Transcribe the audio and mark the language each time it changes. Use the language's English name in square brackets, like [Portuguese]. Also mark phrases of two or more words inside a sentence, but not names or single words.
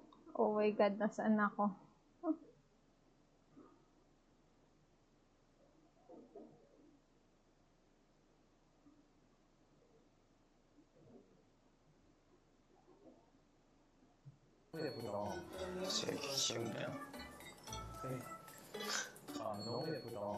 [English] Oh my God, [Filipino] nasaan ako? [Korean] 너무 예쁘다. 제일 쉬운데요. 아, 너무 예쁘다.